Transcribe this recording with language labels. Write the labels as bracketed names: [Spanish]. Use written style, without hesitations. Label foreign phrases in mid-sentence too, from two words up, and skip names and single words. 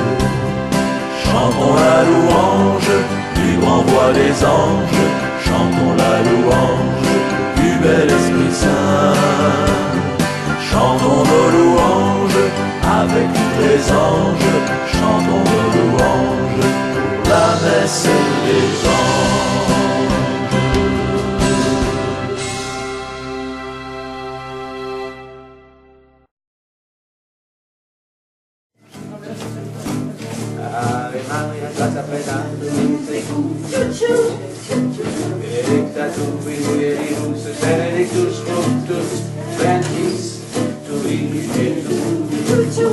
[French] Chantons la louange du grand roi des anges, chantons la louange du bel Esprit Saint. Chantons nos louanges avec tous les anges, chantons nos louanges pour la messe des anges. [Latin] Ave Maria, Grazia plena, Dominus tecum, benedicta tu in mulieribus, et benedictus fructus ventris tui, Iesus.